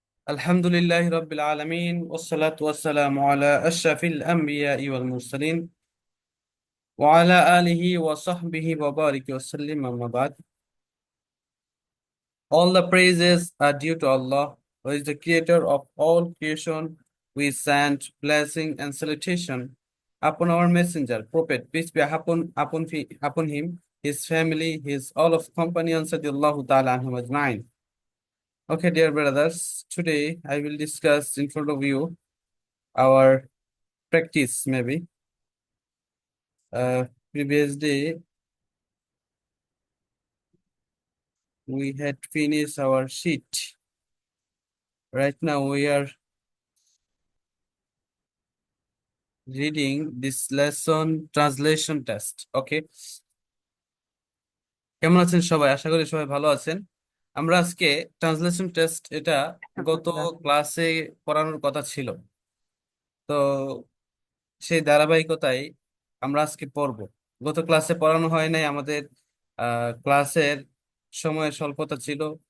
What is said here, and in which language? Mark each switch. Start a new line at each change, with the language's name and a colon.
Arabic: الحمد لله رب العالمين والصلاة والسلام على أشرف الأنبياء والمرسلين وعلى آله وصحبه وبارك وسلم أما بعد.
English: All the praises are due to Allah, who is the creator of all creation. We send blessing and salutation upon our messenger, Prophet, peace be upon him, his family, his all of companions,
Arabic: radiallahu ta'ala anhum ajma'in.
English: Okay, dear brothers, today I will discuss in front of you our practice maybe. Previous day we had finished our sheet. Right now we are reading this lesson translation test.
Bangla: Okay, কেমন আছেন সবাই? আশা করি সবাই ভালো আছেন। আমরা আজকে translation test এটা গত আলহামদুলিল্লাহ। ক্লাসে পড়ানোর কথা ছিল, তো সেই ধারাবাহিকতায় আমরা আজকে পড়ব। গত ক্লাসে পড়ানো হয় নাই, আমাদের ক্লাসের সময়ের স্বল্পতা ছিল।